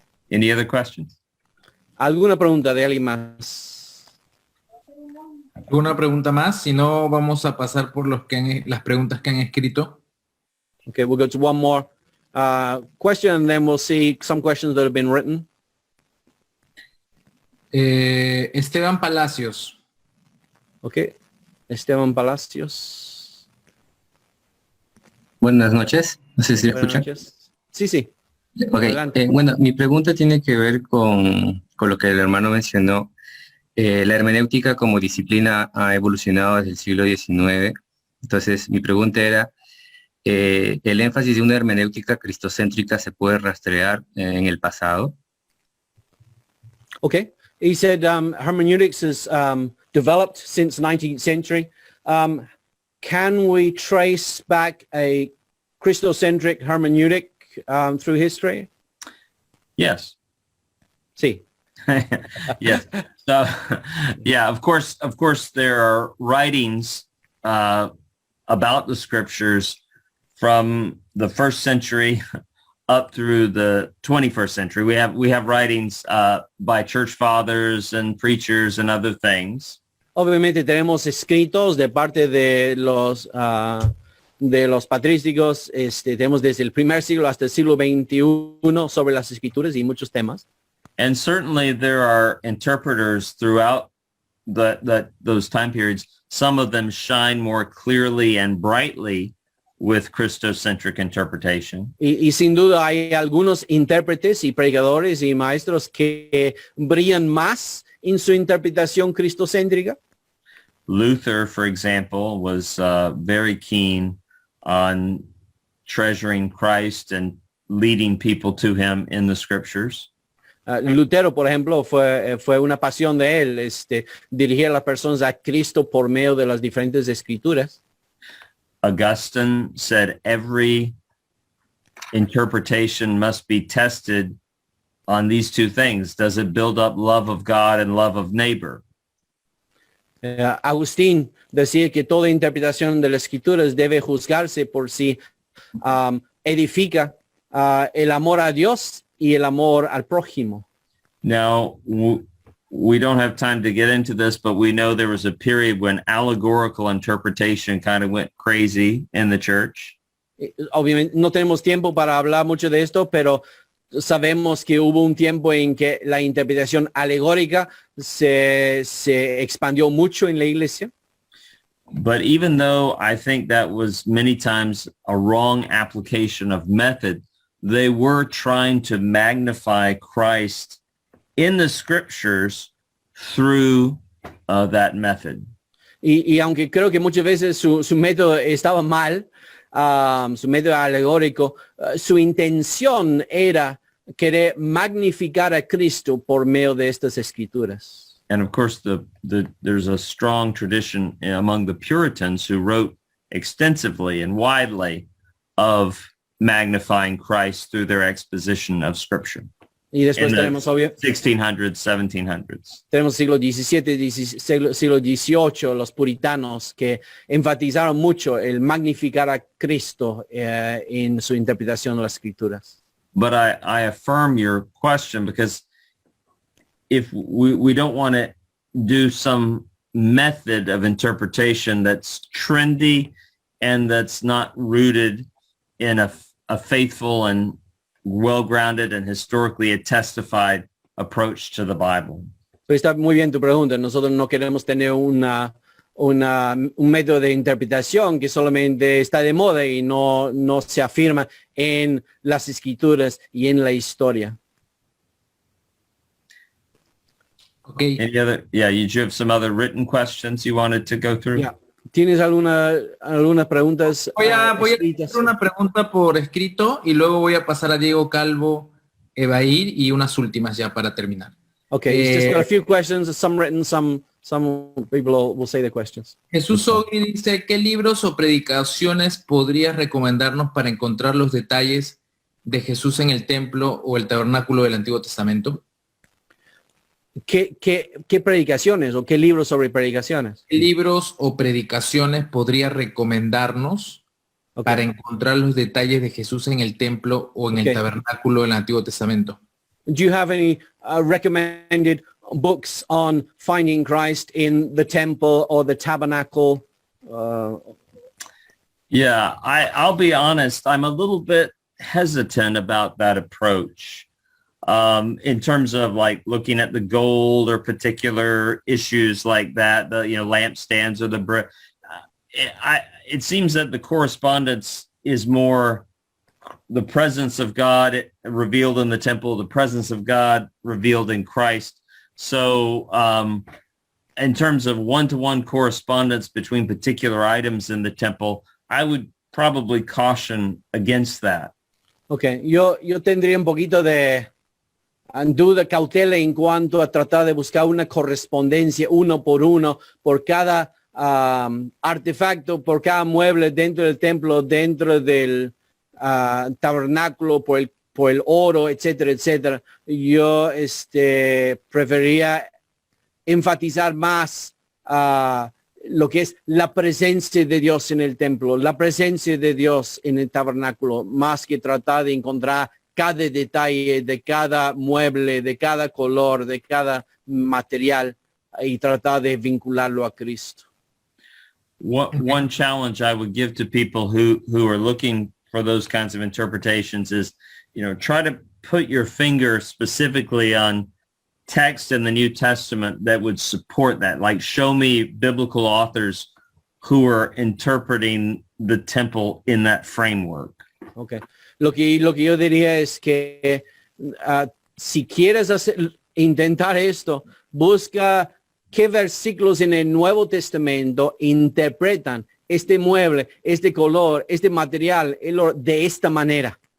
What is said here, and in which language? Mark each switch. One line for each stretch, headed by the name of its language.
English: Any other questions?
Spanish: ¿Alguna pregunta de alguien más? ¿Alguna pregunta más? Si no, vamos a pasar por las preguntas que han escrito.
English: Okay, we'll go to one more question and then we'll see some questions that have been written.
Spanish: Esteban Palacios.
English: Okay, Esteban Palacios.
Spanish: Buenas noches, no sé si me Buenas escuchan. noches. Sí, sí. Ok, Adelante. bueno, mi pregunta tiene que ver con lo que el hermano mencionó. La hermenéutica como disciplina ha evolucionado desde el siglo XIX. Entonces, mi pregunta era, ¿el énfasis de una hermenéutica cristocéntrica se puede rastrear en el pasado?
English: Okay. He said hermeneutics has developed since 19th century. Can we trace back a Christocentric hermeneutic through history? Yes.
Spanish: Sí.
English: Yes. So, yeah, of course, there are writings about the scriptures from the first century up through the 21st century. We have writings by church fathers and preachers and other things.
Spanish: Obviamente tenemos escritos de parte de los patrísticos, tenemos desde el primer siglo hasta el siglo XXI sobre las escrituras y muchos temas.
English: And certainly there are interpreters throughout those time periods. Some of them shine more clearly and brightly with Christocentric interpretation.
Spanish: Y sin duda hay algunos intérpretes y predicadores y maestros que brillan más en su interpretación cristocéntrica.
English: Luther, for example, was very keen on treasuring Christ and leading people to him in the scriptures.
Spanish: Lutero, por ejemplo, fue una pasión de él, dirigir a las personas a Cristo por medio de las diferentes escrituras.
English: Augustine said every interpretation must be tested on these two things. Does it build up love of God and love of neighbor?
Spanish: Agustín decía que toda interpretación de las escrituras debe juzgarse por si edifica el amor a Dios y el amor al prójimo.
English: Now, we don't have time to get into this, but we know there was a period when allegorical interpretation kind of went crazy in the church.
Spanish: Obviamente no tenemos tiempo para hablar mucho de esto, pero sabemos que hubo un tiempo en que la interpretación alegórica se expandió mucho en la iglesia.
English: But even though I think that was many times a wrong application of method, they were trying to magnify Christ in the scriptures through that method.
Spanish: Y aunque creo que muchas veces su método estaba mal, su método alegórico, su intención era querer magnificar a Cristo por medio de estas escrituras.
English: And of course, there's a strong tradition among the Puritans who wrote extensively and widely of magnifying Christ through their exposition of Scripture.
Spanish: Y después
English: In the
Spanish: tenemos, obvio,
English: 1600s, 1700s.
Spanish: tenemos siglo XVII, siglo XVIII, los puritanos que enfatizaron mucho el magnificar a Cristo en su interpretación de las escrituras.
English: but I affirm your question, because if we don't want to do some method of interpretation that's trendy and that's not rooted in a faithful and well-grounded and historically testified approach to the Bible.
Spanish: Pues está muy bien tu pregunta. Nosotros no queremos tener un método de interpretación que solamente está de moda y no se afirma en las escrituras y en la historia.
English: Okay. Any other? Yeah, you have some other written questions you wanted to go through? Yeah.
Spanish: ¿Tienes algunas preguntas? Voy a escritas? hacer una pregunta por escrito y luego voy a pasar a Diego Calvo, Evair y unas últimas ya para terminar.
English: Okay, it's just got a few questions, some written, some people will say the questions.
Spanish: Jesús Ogri dice, ¿qué libros o predicaciones podrías recomendarnos para encontrar los detalles de Jesús en el templo o el tabernáculo del Antiguo Testamento? ¿Qué predicaciones o qué libros sobre predicaciones? ¿Qué libros o predicaciones podría recomendarnos para encontrar los detalles de Jesús en el templo o en el tabernáculo del Antiguo Testamento?
English: Do you have any recommended books on finding Christ in the temple or the tabernacle? Yeah, I'll be honest, I'm a little bit hesitant about that approach. In terms of like looking at the gold or particular issues like that, the lampstands or the brick. It seems that the correspondence is more the presence of God revealed in the temple, the presence of God revealed in Christ. So in terms of one-to-one correspondence between particular items in the temple, I would probably caution against that.
Spanish: Okay, yo tendría un poquito de duda, cautela en cuanto a tratar de buscar una correspondencia uno por cada artefacto, por cada mueble dentro del templo, dentro del tabernáculo, por el oro, etcétera, etcétera. Yo preferiría enfatizar más lo que es la presencia de Dios en el templo, la presencia de Dios en el tabernáculo, más que tratar de encontrar cada detalle de cada mueble, de cada color, de cada material y tratar de vincularlo a Cristo.
English: One challenge I would give to people who are looking for those kinds of interpretations is, try to put your finger specifically on text in the New Testament that would support that. Like, show me biblical authors who are interpreting the temple in that framework. Okay.
Spanish: Lo que yo diría es que si quieres intentar esto, busca qué versículos en el Nuevo Testamento interpretan este mueble, este color, este material de esta manera.